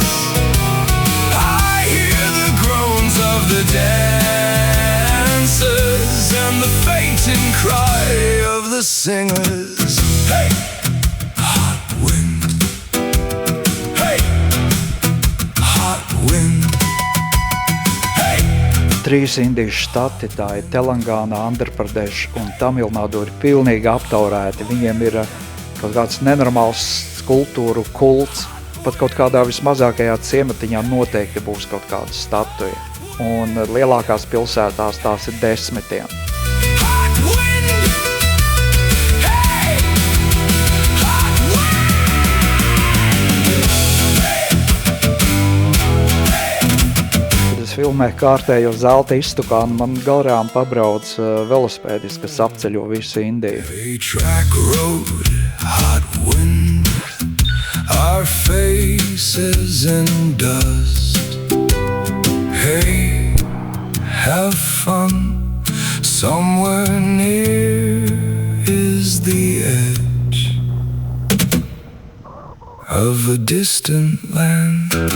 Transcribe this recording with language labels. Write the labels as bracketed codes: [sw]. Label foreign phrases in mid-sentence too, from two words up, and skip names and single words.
[en] I hear the groans of the dancers and the fainting cry of the singers. Hey, hot wind. Hey, hot wind. Hey. [lv] Trīs Indijas štati, tā ir Telangāna, Andhrapradesh un Tamilnādu, ir pilnīgi aptaurēti. Viņiem ir kaut kāds nenormāls skulptūru kults. Pat kaut kādā vismazākajā ciematiņā noteikti būs kaut kāda statuja. Un lielākās pilsētās tās ir desmitiem. [en] Hot wind. Hey, hot [lv] Kad es filmēju kārtējo zelta iztukānu, man garām pabrauc velospēdis, kas apceļo visu Indiju. [en] A track road, hot wind, our faces in dust. Hey, have fun, somewhere near is the edge of a distant land.